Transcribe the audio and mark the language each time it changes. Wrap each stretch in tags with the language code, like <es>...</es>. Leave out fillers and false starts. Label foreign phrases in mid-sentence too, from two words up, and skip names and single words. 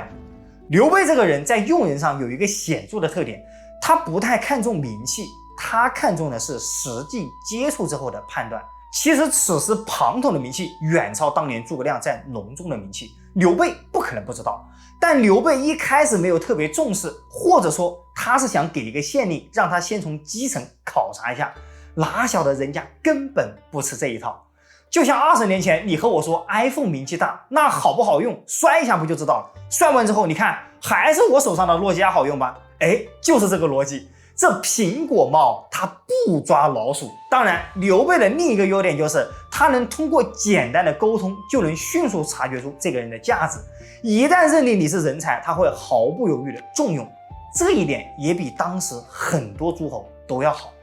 <zh>劉備這個人在用人上有一個顯著的特點，他不太看重名氣，他看重的是實際接觸之後的判斷。其實此時龐統的名氣遠超當年諸葛亮在隆中的名氣， 劉備不可能不知道，但劉備一開始沒有特別重視，或者說他是想給一個縣令，讓他先從基層考察一下，哪曉得人家根本不吃這一套。就像20年前你和我說 iPhone 名氣大，那好不好用，摔一下不就知道了？摔完之後，你看還是我手上的諾基亞好用吧？哎，就是這個邏輯。這蘋果貓它不抓老鼠。當然，劉備的另一個優點就是他能通過簡單的溝通就能迅速察覺出這個人的價值。一旦認定你是人才，他會毫不猶豫的重用。這一點也比當時很多諸侯都要好。</zh>